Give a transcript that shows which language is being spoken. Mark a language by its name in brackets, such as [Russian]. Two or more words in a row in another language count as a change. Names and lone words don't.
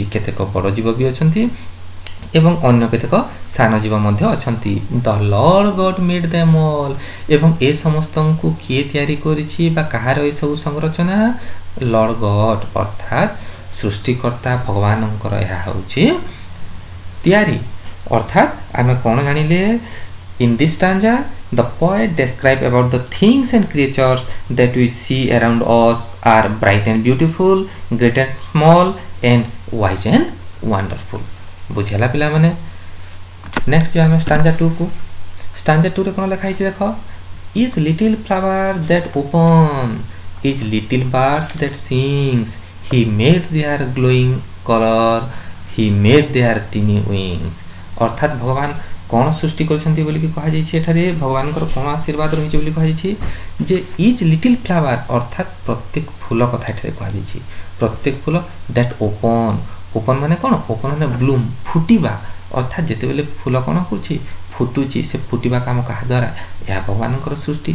[Odia] କେତେକ ବଡ଼ ଜୀବ ବି ଅଛନ୍ତି ଏବଂ ଅନ୍ୟ କେତେକ ସାନ ଜୀବ ମଧ୍ୟ ଅଛନ୍ତି. [English] the Lord God made them all [Odia] ଏବଂ ଏ ସମସ୍ତଙ୍କୁ କିଏ ତିଆରି କରିଛି ବା କାହାର ଏସବୁ ସଂରଚନା, [English] Lord God [Odia] ଅର୍ଥାତ୍ ସୃଷ୍ଟିକର୍ତ୍ତା ଭଗବାନଙ୍କର ଏହା ହେଉଛି ତିଆରି. ଅର୍ଥାତ୍ ଆମେ କ'ଣ ଜାଣିଲେ, [English] in this stanza the poet describe about the things and creatures that we see around us are bright and beautiful, great and small, and wise and wonderful. [Odia] ବୁଝିଲା ପିଲାମାନେ. ନେକ୍ସଟ ଯିବା ଆମେ stanza 2 କୁ. stanza 2 ରେ କ'ଣ ଲେଖା ହେଇଛି ଦେଖ, [English] is little flower that open, is little birds that sings, he made their glowing color, he made their tiny wings. [Odia] ଅର୍ଥାତ୍ ଭଗବାନ କ'ଣ ସୃଷ୍ଟି କରିଛନ୍ତି ବୋଲିକି କୁହାଯାଇଛି. ଏଠାରେ ଭଗବାନଙ୍କର କ'ଣ ଆଶୀର୍ବାଦ ରହିଛି ବୋଲି କୁହାଯାଇଛି ଯେ [English] is little flower [Odia] ଅର୍ଥାତ୍ ପ୍ରତ୍ୟେକ ଫୁଲ କଥା ଏଠାରେ କୁହାଯାଇଛି. ପ୍ରତ୍ୟେକ ଫୁଲ [English] that open [Odia] ମାନେ କ'ଣ, ଓପନ୍ ମାନେ ବ୍ଲୁମ୍, ଫୁଟିବା. ଅର୍ଥାତ୍ ଯେତେବେଳେ ଫୁଲ କ'ଣ କରୁଛି, ଫୁଟୁଛି, ସେ ଫୁଟିବା କାମ କାହା ଦ୍ୱାରା, ଏହା ଭଗବାନଙ୍କର ସୃଷ୍ଟି.